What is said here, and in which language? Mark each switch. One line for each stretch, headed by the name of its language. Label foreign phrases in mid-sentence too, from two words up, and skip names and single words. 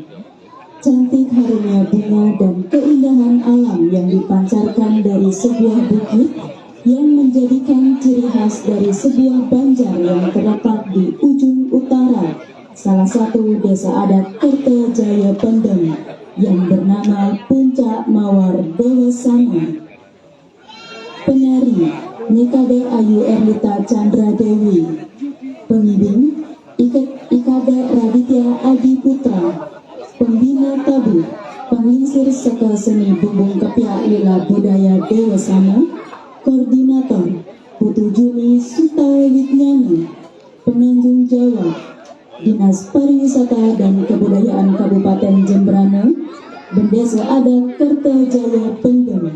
Indonesian: Cantik harumnya bunga dan keindahan alam yang dipancarkan dari sebuah bukit yang menjadikan ciri khas dari sebuah banjar yang terletak di ujung utara salah satu desa adat Kertajaya Pendem yang bernama Puncak Mawar Dewasana. Penari Nikade Ayu Erlita Chandra Dewi, pengiring Ikade Raditya Adi Putra, pembina tabu, penginsir seka seni bumbung ketiak lila budaya Dewasana, koordinator Putu Juni Suta Widnyani, penanggung jawab Dinas Pariwisata dan Kebudayaan Kabupaten Jembrana, Bendesa Adat Kertajaya Pendem.